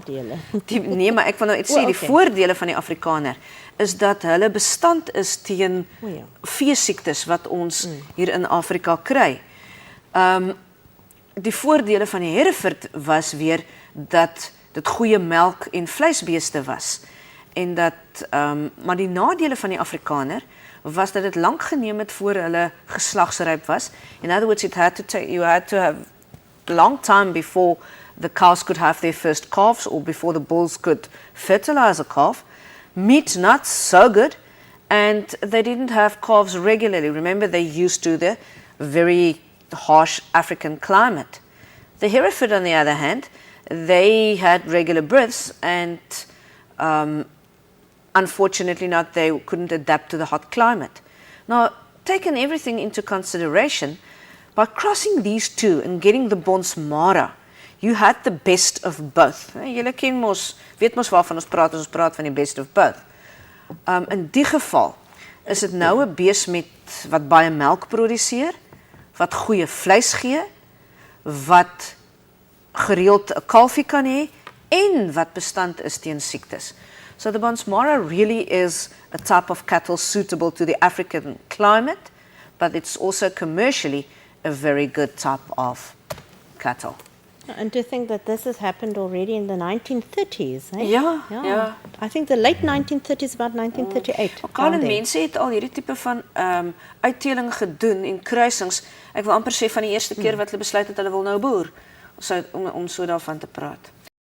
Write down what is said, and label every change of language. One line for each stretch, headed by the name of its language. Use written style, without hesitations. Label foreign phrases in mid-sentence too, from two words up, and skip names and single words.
Afrikaans: Nee, maar ek wil nou iets sê, die voordele van die Afrikaner is dat hulle bestand is teen veesiektes wat ons hier in Afrika kry. Die voordele van die Hereford was weer dat dit goeie melk en vleisbeeste was. En dat, maar die nadele van die Afrikaner was dat dit lank geneem het voor hulle geslagsryp was.
English: In other words, you had to have a long time before the cows could have their first calves or before the bulls could fertilize a calf. Meat not so good, and they didn't have calves regularly. Remember, they used to the very harsh African climate. The Hereford, on the other hand, they had regular births, and unfortunately not, they couldn't adapt to the hot climate. Now, taking everything into consideration, by crossing these two and getting the Bonsmara, you had the best of both.
Afrikaans: Julle ken mos, weet mos waarvan ons praat van die
English: best of both.
Afrikaans: In die geval is dit nou 'n bees wat baie melk produseer, wat goeie vleis gee, wat gereeld 'n kalfie kan hê en wat bestand is teen siektes.
English: So the Bonsmara really is a type of cattle suitable to the African climate, but it's also commercially a very good type of cattle. And to think that this has happened already in the 1930s. Eh?
Afrikaans: Ja.
English: I think the late 1930s, about 1938.
Afrikaans: Al mense het al hierdie tipe van uitteling gedoen en kruisings. Ek wil amper sê van die eerste keer wat hulle besluit het hulle wil nou boer, om so daarvan te praat.